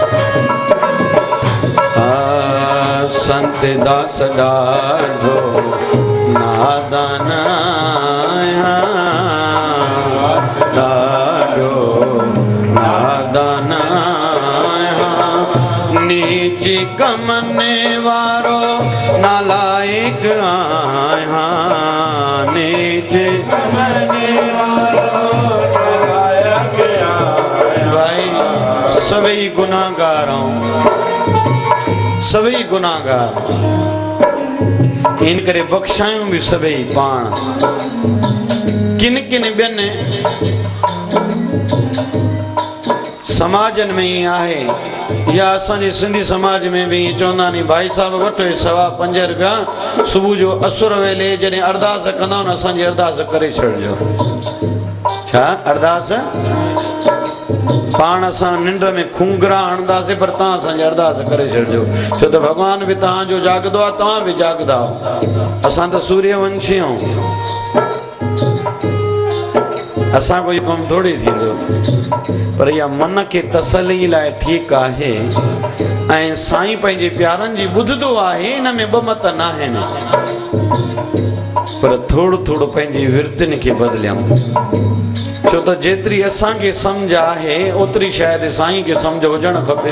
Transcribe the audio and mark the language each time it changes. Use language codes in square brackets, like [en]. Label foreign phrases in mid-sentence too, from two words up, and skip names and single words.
[sd] संत दास डाढो नादान आया, डाढो नादान आया, नीच कमने वारो नालायक आया, नीच कमने वारो नालायक आया। भाई सभी गुनाहगार हूं, सभी गुनाहगार, इन करे बख्शायूं भी सभी पाण। किन किन बिन समाजन में ही आहे, या असांजे सिंधी समाज में भी चवंदा नी भाई साहब वठो 5.25 रुपया सुबह जो असुर वेले जॾहिं अरदास कंदा न असांजी अरदास करे छॾिजो। छा अरदास पाण असां निंड में खूंगरा हणंदासीं पर तव्हां असांजी अरदास करे छॾिजो, छो त भॻवान बि तव्हांजो जाॻंदो आहे, तव्हां बि जाॻंदा आहियो। असां त सूर्यवंशी आहियूं। असां कोई कम थोड़ी थींदो, पर इहा मन के तसली लाइ ठीक आहे। ऐं साईं पंहिंजे प्यारनि जी ॿुधंदो आहे, इन में ॿ मत न आहिनि, पर थोरो थोरो पंहिंजी विर्तियुनि खे बदिलियऊं। छो त जेतिरी असांखे सम्झ आहे ओतिरी शायदि साईं खे सम्झ हुजणु खपे।